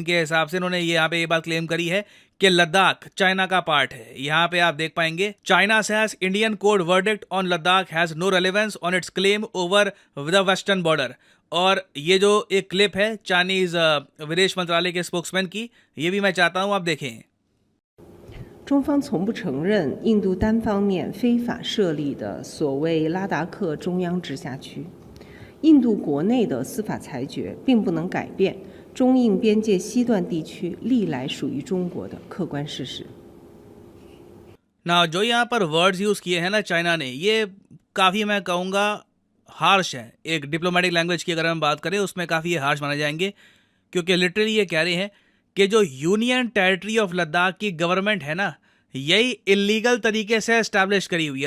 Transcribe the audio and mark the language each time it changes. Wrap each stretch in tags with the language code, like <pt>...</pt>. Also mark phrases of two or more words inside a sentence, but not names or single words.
<hi>इनके हिसाब से इन्होंने यहाँ पे ये बात क्लेम करी है कि लद्दाख चाइना का पार्ट है। यहाँ पे आप देख पाएंगे</hi> <en>China says Indian court verdict on Ladakh has no relevance on its claim over the western border.</en> <hi>और ये जो एक क्लिप है चाइनीज विदेश मंत्रालय के स्पोक्समैन की, ये भी मैं चाहता हूँ आप देखें।</hi> <zh>中方从不承认印度单方面非法设立的所谓拉达克中央直辖区。印度国内的司法裁决并不能改变中印边界西段地区历来属于中国的客观事实。</zh> <hi>ना जो यहाँ पर</hi> <en>words used</en> <hi>किए हैं ना चाइना ने, ये काफ़ी मैं कहूँगा हार्श है। एक</hi> <en>diplomatic language</en> <hi>की अगर हम बात करें उसमें काफ़ी ये हार्श माने जाएंगे, क्योंकि लिटरली ये कह रहे हैं कि जो</hi> <en>union territory of Ladakh</en> <hi>की गवर्नमेंट है ना, यही इलीगल तरीके से एस्टैब्लिश करी हुई है।</hi>